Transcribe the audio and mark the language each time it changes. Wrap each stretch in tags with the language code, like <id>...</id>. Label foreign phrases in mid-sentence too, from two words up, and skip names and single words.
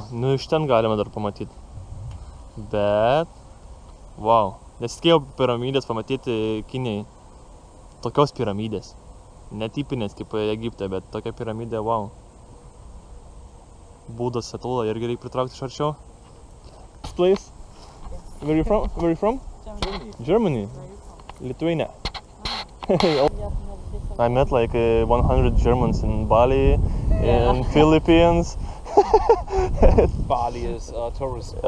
<lt>Nu, iš ten galima dar pamatyti. Bet... Wow. Nesitikėjau piramidės pamatyti Kinijai. Tokios piramidės. Netipinės kaip Egipte, bet tokia piramidė, wow. Būdas Statula irgi reikia pritraukti iš arčiau.</lt> <en>This place? Where you from? Where you from? Germany. Lithuania. I met like 100 Germans in Bali, in Philippines. Bali is a tourist spot.</en>